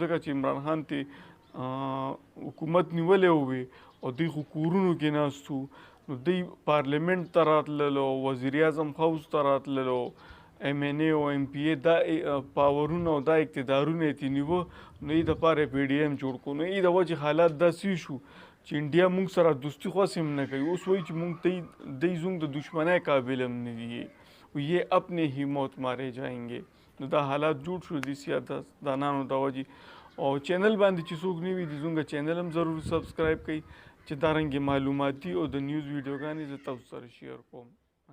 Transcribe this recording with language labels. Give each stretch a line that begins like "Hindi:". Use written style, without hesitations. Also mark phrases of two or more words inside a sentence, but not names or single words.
Pashto: ځکه چې عمران خان ته حکومت نیولی وی او دوی خو کورونو کې ناست وو نو دوی پارلیمنت ته راتللو، وزیر اعظم حوض ته راتللو، ایم این ای او ایم پی ای دا پاورونه او دا اقتدارونه یې ترې نیوه نو یې دپاره یې پی ډي ایم جوړ کړو. نو یې د وجې حالات داسې شو چې انډیا موږ سره دوستي خو هسې هم نه کوي. اوس وایي چې موږ دی زموږ د دشمنۍ قابل هم نه دي.
Urdu: یہ اپنے ہی موت مارے جائیں گے.
Pashto: نو دا حالات جوړ شو د سیاستدانانو د وجې. او چینل باندې چې څوک نه وي د زموږ چینل هم ضرور سبسکرایب کړئ چې دارنګې معلوماتي او د نیوز ویډیوګانې زه تاسو سره شیر کوم.